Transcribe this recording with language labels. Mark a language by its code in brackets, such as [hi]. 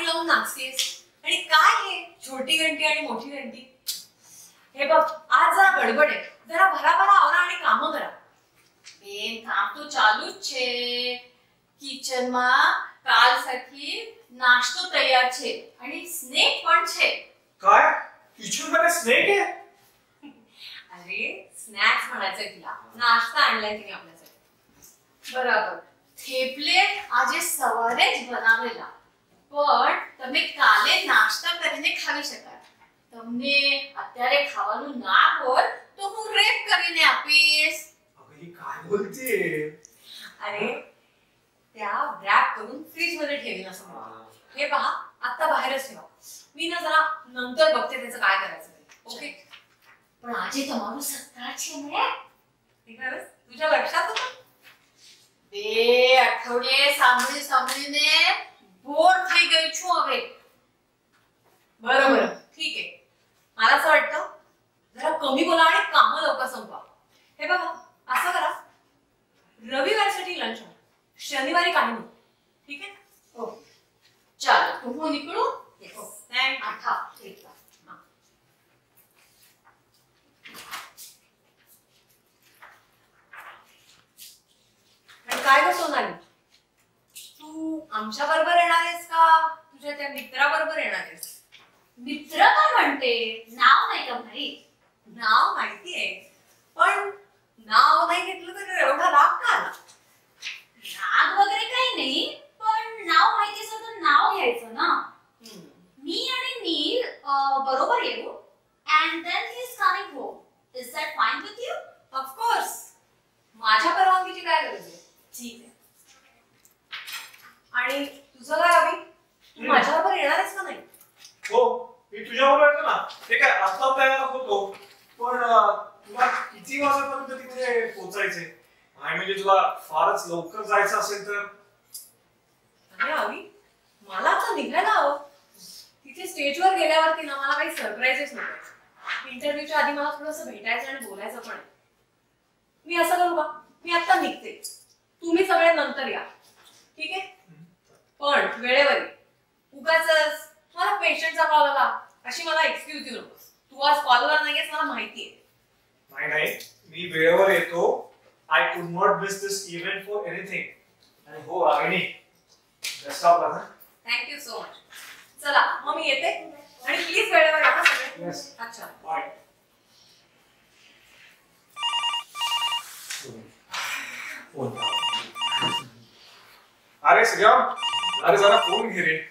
[mr] आणि काय हे छोटी घंटी आणि मोठी घंटी? हे बघ आज जरा गडबड आहे. जरा भराभरा आवरा आणि काम करा. [gu] काम तो चालू છે. કિચનમાં કાલ साठी નાસ્તો તૈયાર છે અને સ્નેક પણ છે. [mr] काय किचन मध्ये स्नेक आहे? अरे स्नॅक्स म्हणायचं तिला. नाश्ता आणलाय तिने आपल्यासाठी. [gu] બરાબર. થેપલે આજે સવારે જ બનાવેલા, પણ તમે કાલે નાસ્તા કરીને ખાવી શકાય. તમને અત્યારે ખાવાનું ના હોય તો હું રેપ કરીને આપીશ. [mr] अगं ही काय बोलते? अरे त्या रॅप करून फ्रीज मध्ये ठेवीन असं म्हणा. हे पहा आता बाहेरच ठेवा. मी ना जरा नंतर बघते त्याचं काय करायचं ते. [en] Okay? [gu] પણ આજે તમારો સત્કાર છે ને? [mr] तुझ्या लक्षात होतं? [gu] 2 અઠવાડિયે સાંભળીને बोर થઈ ગઈ છું હવે. [mr] बरोबर, ठीक आहे. मला असं वाटतं जरा कमी बोला आणि काम लवकर संपवा. हे बघा असं करा, रविवारसाठी लंच आणा, शनिवारी काही नाही. ठीक आहे? [gu] हो ચાલો તો હું નીકળું. [en] thank [mr] આઠા ठीक आहे. आणि काय ग सोनाली, तू आमच्या बरोबर येणार आहेस का तुझ्या त्या मित्राबरोबर येणार आहेस? मित्र काय म्हणते, नाव नाही का माहित? नाव माहितीये, पण नाव नाही घेतलं तर एवढा राग का आला? राग वगैरे काही नाही, पण नाव माहिती असेल तर नाव घ्यायचं ना. मी आणि नील बरोबर येऊ [en] and then he is coming home. Is that fine with you? [mr] Of course, माझ्या परवानगीची काय गरज आहे? ठीक आहे. आणि तुझं काय हवी? तू माझ्याबरोबर येणार आहेस का नाही? हो, मी तुझ्याबरोबर येतो ना. ते काय आता तयार होतो, पण तुला किती वाजेपर्यंत तिथे पोहोचायचे? आणि म्हणजे तुला फारच लवकर जायचं असेल तर? अरे हवी, मला आता निघायला हवं. तिथे स्टेजवर गेल्यावरती ना मला काही सरप्राईजेस नको. इंटरव्ह्यूच्या आधी मला थोडंसं भेटायचं आणि बोलायचं पण आहे. मी असं करू का, मी आता निघते, तुम्ही सगळे नंतर या, ठीक आहे? पण वेळेवर ये. उगाचच मला पेशंटचा कॉल आला अशी मला एक्सक्यूज देऊ नकोस. तू आज कॉलवर नाहीयेस मला माहितीये. नाही, मी वेळेवर येतो. [en] I could not miss this event for anything. [mr] आणि हो रागिणी, best of luck. [en] Thank you so much. [mr] चला मग मी येते आणि प्लीज वेळेवर या सगळे. [en] Yes. [mr] अच्छा, [en] Bye. [mr] अरे श्रीराम, अरे जरा फोन घे रे.